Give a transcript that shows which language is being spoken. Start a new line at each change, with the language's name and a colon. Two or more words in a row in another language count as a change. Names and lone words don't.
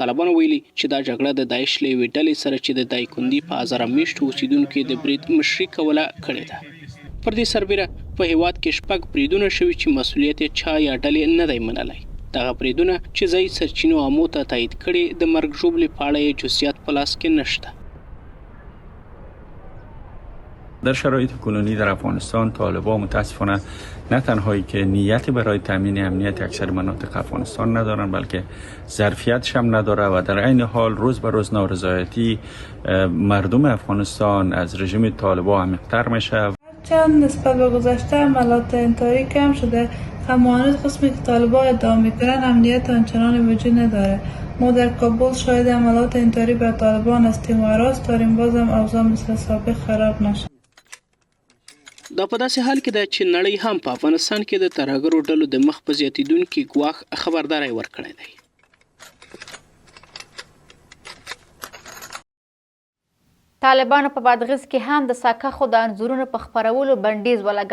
Pashto: طالبانو ویلي چې دا جګړه د داعش له یوې ډلې سره چې د دایکندي په هزاره میشتو اوسیدونکو د برید مشري کوله کړې ده. پر دې سربیره په هیواد کې 6 بریدونه شوي چې مسؤلیت یې چا یا ډلې نه دی منلی. دغه بریدونه چې ځایي سرچینو آمو ته تایید کړي د مرګ ژوبلې په اړه یې جزئیات په لاس کې نشته.
Persian: در شرایط کنونی در افغانستان طالبان متاسفانه نه تنهایی که نیتی برای تامین امنیت اکثر مناطق افغانستان ندارن بلکه ظرفیتش هم نداره و در عین حال روز به روز نارضایتی مردم افغانستان از رژیم طالبان عمیق‌تر میشه. چند نسبت به گذشته عملات انتحاری کم شده اما هنوز قسمی که طالبان ادعا میکنن امنیت آنچنانی وجود نداره. ما در کابل شاهد عملات انتحاری بر طالبان هستیم و راست داریم بازم اوضاع مثل سابق خراب نشه.
Pashto: دا په داسې حال کې ده چې نړۍ هم په افغانستان کې د ترهګرو ډلو د مخ په زیاتېدونکي ګواښ خبرداری ورکړی دی. طالبانو په بادغیس کې هم د ساکخو د انځورونو په خپرولو بندیز ولګاوه.